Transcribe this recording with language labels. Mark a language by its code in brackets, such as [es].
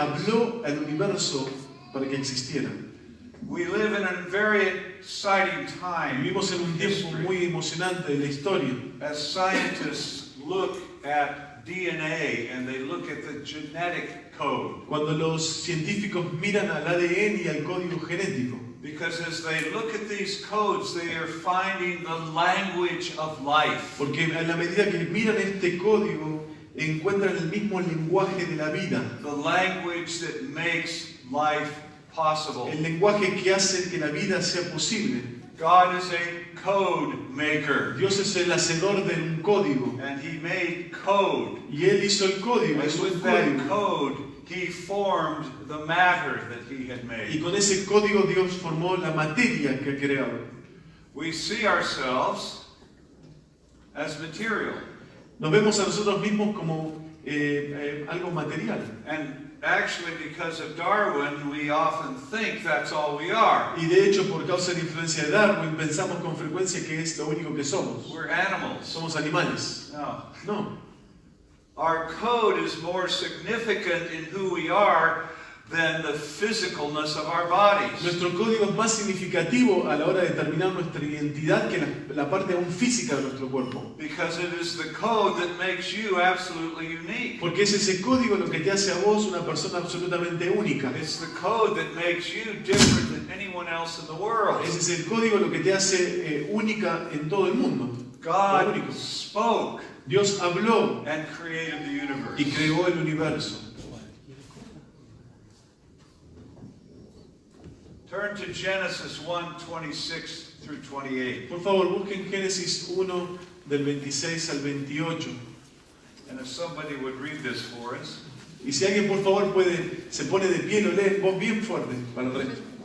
[es] habló al universo para que existiera. [en] We live in a very exciting time. [es] Vivimos en un tiempo muy emocionante de la historia. [en] As scientists look at DNA and they look at the genetic code. [es] Cuando los científicos miran al ADN y al código genético. [en] Because as they look at these codes, they are finding the language of life. [es] Porque a la medida que miran este código, encuentran el mismo lenguaje de la vida. [en] The language that makes life possible. [es] El lenguaje que hace que la vida sea posible. [en] God is a code maker. [es] Dios es el hacedor de un código. [en] And He made code. [es] Y Él hizo el código, [en] And [es] hizo un [en] with that [es] código. [en] code, He formed the matter that He had [es] Y [en] made. [es] con ese código Dios formó la materia que ha creado. [en] We see ourselves as material. [es] Nos vemos a nosotros mismos como algo material. [en] And actually, because of Darwin, we often think that's all we are. [es] Y de hecho, por causa de la influencia de Darwin, pensamos con frecuencia que es lo único que somos. [en] We're animals. [es] Somos animales. [en] No. [es] No. [en] Our code is more significant in who we are than the physicalness of our bodies. [es] Nuestro código es más significativo a la hora de determinar nuestra identidad que la parte aún física de nuestro cuerpo. [en] Because it is the code that makes you absolutely unique. [es] Porque es ese código lo que te hace a vos una persona absolutamente única. [en] It's the code that makes you different than anyone else in the world. [es] Ese es el código lo que te hace única en todo el mundo. [en] God [es] Único. [en] spoke [es] Dios habló [en] and created the universe. [es] y creó el universo. [en] Turn to Genesis 1:26 through 28. [es] Por favor, busquen Génesis 1 del 26 al 28. [en] And if somebody would read this for us. [es] Y si alguien por favor se pone de pie, lo lee en voz bien fuerte para el resto.